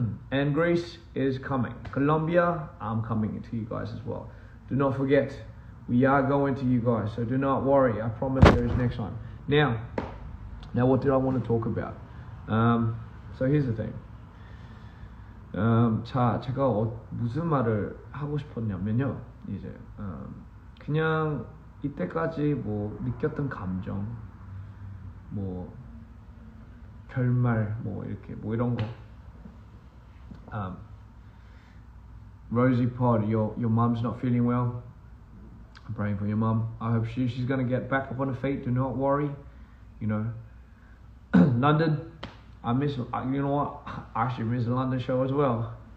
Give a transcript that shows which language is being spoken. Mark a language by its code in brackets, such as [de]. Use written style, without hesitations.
[en] And Greece is coming. Colombia, I'm coming to you guys as well. Do not forget, we are going to you guys, so do not worry. I promise there is next time. Now what did I want to talk about? So here's the thing. [ko] 자, 제가 무슨 말을 하고 싶었냐면요. 이제 그냥 이때까지 뭐 느꼈던 감정, 뭐 결말, 뭐 이렇게 뭐 이런 거. [en] Rosie Pod, your mum's not feeling well. I'm praying for your mum. I hope she's gonna get back up on her feet. Do not worry. You know, London. I miss. You know what? I actually miss the London show as well.